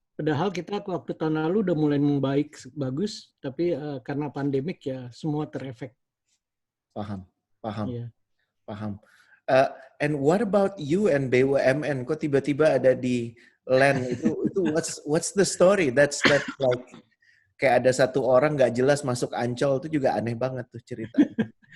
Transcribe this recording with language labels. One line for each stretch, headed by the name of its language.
Indonesian: Padahal kita waktu tahun lalu udah mulai membaik bagus, tapi karena pandemik ya semua terefek. Paham. Ya. Paham.
English: And what about you and BUMN?
Indonesian: Kok tiba-tiba ada di LAN itu
English: what's the story? That's like
Indonesian: kayak ada satu orang nggak jelas masuk Ancol itu juga aneh banget tuh ceritanya.